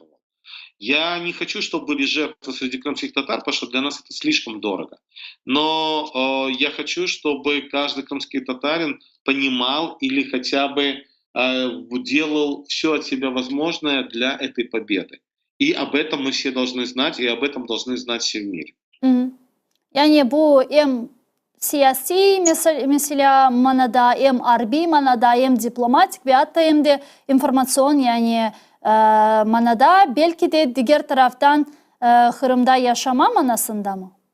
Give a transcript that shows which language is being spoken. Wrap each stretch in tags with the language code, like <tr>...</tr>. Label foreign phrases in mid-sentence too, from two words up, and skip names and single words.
<ru>Я не хочу, чтобы были жертвы среди крымских татар, потому что для нас это слишком дорого. Но я хочу, чтобы каждый крымский татарин понимал или хотя бы делал все от себя возможное для этой победы. И об этом мы все должны знать, и об этом должны знать все в мире.</ru> <crh>Yani bu hem siyasi mesela manada, hem harbi manada, hem diplomatik ve hatta hem de informasyon yani manada belki de diğer taraftan Kırım'da yaşama manasında mı?</crh>